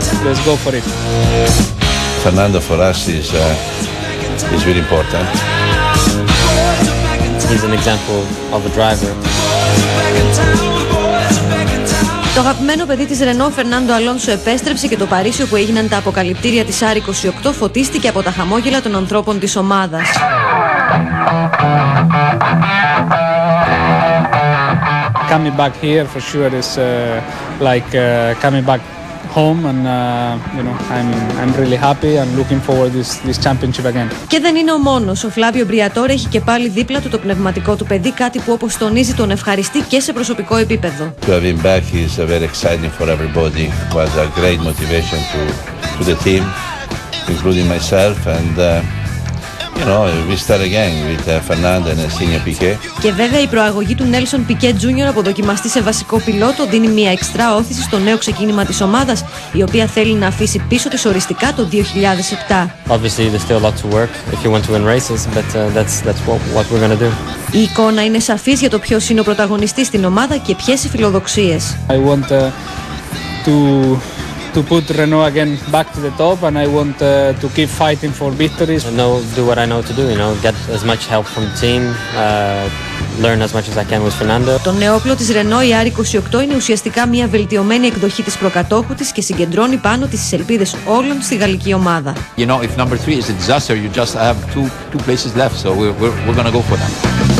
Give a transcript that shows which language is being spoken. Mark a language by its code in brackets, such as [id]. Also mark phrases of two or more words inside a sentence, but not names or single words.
[en] let's go for it. Fernando for us is really important. He's an example of a driver. [el] Το αγαπημένο παιδί της Ρενό, Φερνάντο Αλόνσο, επέστρεψε και το Παρίσι όπου έγιναν τα αποκαλυπτήρια της R28 φωτίστηκε από τα χαμόγελα των ανθρώπων της ομάδας. [en] Coming back here for sure is coming back home and I'm really happy and looking forward this championship again. [el] Και δεν είναι ο μόνος. Ο Φλάβιο Μπριατόρε έχει και πάλι δίπλα του το πνευματικό του παιδί, κάτι που όπως τονίζει τον ευχαριστεί και σε προσωπικό επίπεδο. [en] To have him back is very exciting for everybody. It was a great motivation to the team, including myself, and we start again with Fernando and Senior Piquet. [el] Και βέβαια η προαγωγή του Νέλσον Πικέ Τζούνιορ από δοκιμαστή σε βασικό πιλότο δίνει μια εξτρά όθηση στο νέο ξεκίνημα της ομάδας, η οποία θέλει να αφήσει πίσω της οριστικά το 2007. [en] Obviously, there's still a lot to work if you want to win races, but that's what we're gonna do. [el] Η εικόνα είναι σαφής για το ποιος είναι ο πρωταγωνιστής στην ομάδα και ποιες οι φιλοδοξίες. [en] I want to put Renault again back to the top, and I want to keep fighting for victories. Do what I know to do, get as much help from the team, learn as much as I can with Fernando. [el] Το νεόπλο της Renault, η R28, είναι ουσιαστικά μια βελτιωμένη εκδοχή της προκατόχου της και συγκεντρώνει πάνω της τις ελπίδες όλων στη γαλλική ομάδα. [en] If number 3 is a disaster, you just have two places left, so we're going to go for that.